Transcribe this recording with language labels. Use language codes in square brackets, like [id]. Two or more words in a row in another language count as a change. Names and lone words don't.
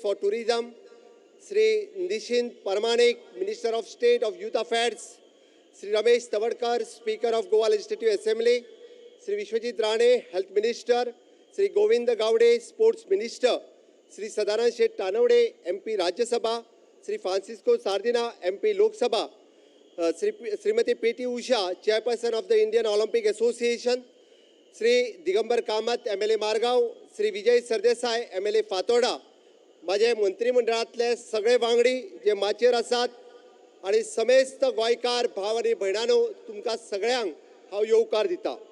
[en] for Tourism, Shri Nishith Pramanik, Minister of State of Youth Affairs, Shri Ramesh Tawadkar, Speaker of Goa Legislative Assembly, Shri Vishwajit Rane, Health Minister, Shri Govind Gaude, Sports Minister, Shri Sadanand Shet Tanavade, MP Rajya Sabha, Shri Francisco Sardinha, MP Lok Sabha, Shrimati PT Usha, Chairperson of the Indian Olympic Association, Shri Digambar Kamat, MLA Margao, Shri Vijay Sardesai, MLA Fatorda, [kok] माझे मंत्रिमंडळातले सगळे वांगडी जे माचयेर आसात आणि समेस्त गोंयकार भाव आणि भयणांनो, तुमकां सगळ्यांक हांव येवकार दिता।